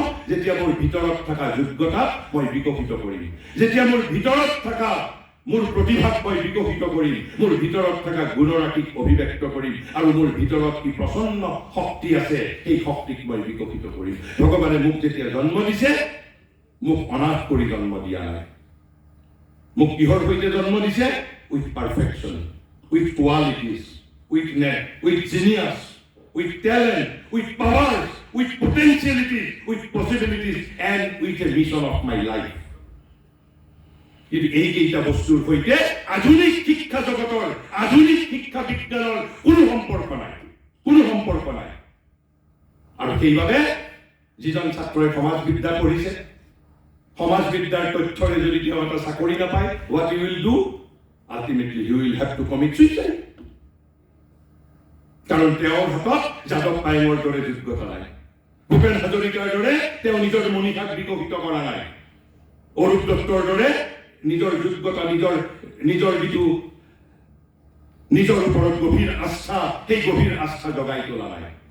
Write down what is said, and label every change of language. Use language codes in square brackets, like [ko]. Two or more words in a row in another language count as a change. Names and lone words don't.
[as] যেতিয়া মোৰ ভিতৰত থকা যোগ্যতা মই বিকশিত কৰিম, যেতিয়া মোৰ ভিতৰত থকা মোৰ প্ৰতিভাক মই বিকশিত কৰিম, মোৰ ভিতৰত থকা গুণৰাশিক অভিব্যক্ত কৰিম, আৰু মোৰ ভিতৰত কি প্ৰচন্ন শক্তি আছে সেই শক্তিক মই বিকশিত কৰিম। ভগৱানে মোক যেতিয়া জন্ম দিছে, মোক অনাথ কৰি জন্ম দিয়া নাই। মোক কিহৰ সৈতে জন্ম দিছে? [en] with perfection, with qualities, with genius, with talent, with powers, with potentialities, with possibilities, and with a vision of my life. [as] কিন্তু এইকেইটা বস্তুৰ সৈতে আধুনিক শিক্ষা জগতৰ, আধুনিক শিক্ষা বিজ্ঞানৰ কোনো সম্পৰ্ক নাই, কোনো সম্পৰ্ক নাই। আৰু সেইবাবে যিজন ছাত্ৰই সমাজবিদ্যা পঢ়িছে, সমাজবিদ্যাৰ তথ্যৰে যদি তেওঁ এটা চাকৰি নাপায়, [en] what he will do? Ultimately he will have to commit suicide. [as] কাৰণ তেওঁৰ হাতত যাদৱ পায়েঙৰ দৰে যোগ্যতা নাই, ভূপেন হাজৰিকাৰ দৰে তেওঁ নিজৰ মনীষাক বিকশিত কৰা নাই, অৰূপ দত্তৰ দৰে নিজৰ যোগ্যতা, নিজৰ ওপৰত গভীৰ আস্থা, সেই গভীৰ আস্থা জগাই তোলা নাই।